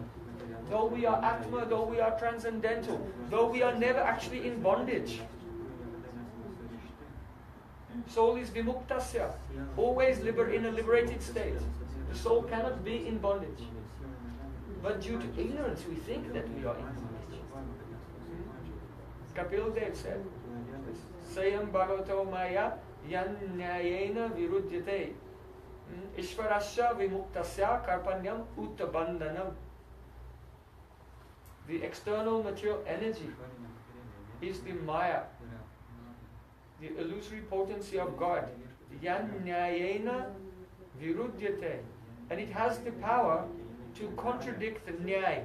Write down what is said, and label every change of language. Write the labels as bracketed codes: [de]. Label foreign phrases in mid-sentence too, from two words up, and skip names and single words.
[en] Though we are Atma, though we are transcendental, though we are never actually in bondage. Soul is vimuktasya, always in a liberated state. The soul cannot be in bondage. But due to ignorance, we think that we are in bondage. Kapil Dev said, [sa] सेयं भगवतो माया यन् न्यायेन विरुध्यते ईश्वरस्य विमुक्तस्य कार्पण्यम् उतबन्धनम्. [en] The external material energy is the maya, the illusory potency of God. [sa] यन् न्यायेन विरुध्यते. [en] And it has the power to contradict the nyay.